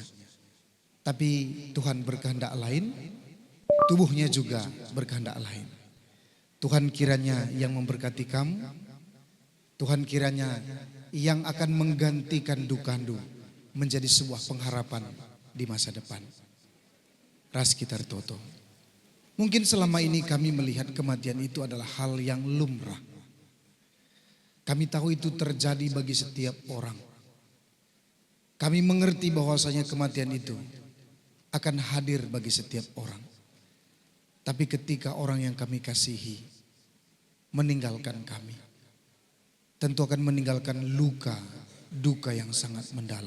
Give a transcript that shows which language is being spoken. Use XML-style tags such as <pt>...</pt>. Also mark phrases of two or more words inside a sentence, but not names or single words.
<id>Tapi Tuhan berkehendak lain, tubuhnya juga berkehendak lain. Tuhan kiranya yang memberkati kamu, Tuhan kiranya yang akan menggantikan dukandu menjadi sebuah pengharapan di masa depan.</id> <btx>Ras kita toto.</btx> <id>Mungkin selama ini kami melihat kematian itu adalah hal yang lumrah. Kami tahu itu terjadi bagi setiap orang. Kami mengerti bahwasanya kematian itu akan hadir bagi setiap orang. Tapi ketika orang yang kami kasihi meninggalkan kami, tentu akan meninggalkan luka, duka yang sangat mendalam.</id>